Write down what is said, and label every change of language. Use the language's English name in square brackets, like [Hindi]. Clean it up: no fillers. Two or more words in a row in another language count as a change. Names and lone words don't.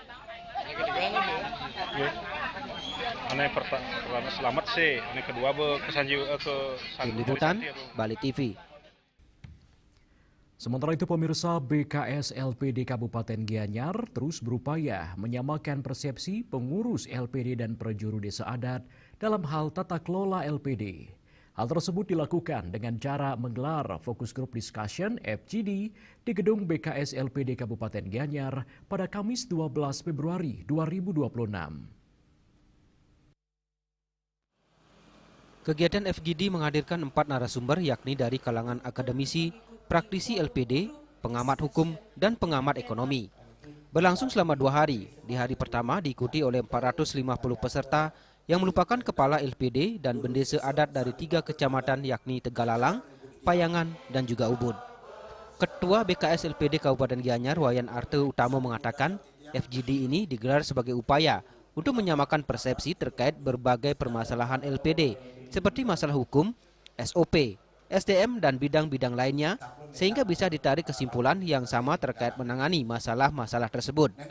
[Balinese] Ane pertama selamat sih, ane kedua [Indonesian] Tim Liputan Bali TV. Sementara itu pemirsa, BKS LPD Kabupaten Gianyar terus berupaya menyamakan persepsi pengurus LPD dan prajuru desa adat dalam hal tata kelola LPD. Hal tersebut dilakukan dengan cara menggelar Focus Group Discussion FGD di gedung BKS LPD Kabupaten Gianyar pada Kamis 12 Februari 2026. Kegiatan FGD menghadirkan 4 narasumber yakni dari kalangan akademisi, praktisi LPD, pengamat hukum, dan pengamat ekonomi. Berlangsung selama 2 hari, di hari pertama diikuti oleh 450 peserta yang merupakan kepala LPD dan bendesa adat dari 3 kecamatan yakni Tegalalang, Payangan, dan juga Ubud. Ketua BKS LPD Kabupaten Gianyar, Wayan Arte Utama mengatakan, FGD ini digelar sebagai upaya untuk menyamakan persepsi terkait berbagai permasalahan LPD seperti masalah hukum, SOP, SDM, dan bidang-bidang lainnya, sehingga bisa ditarik kesimpulan yang sama terkait menangani masalah-masalah tersebut.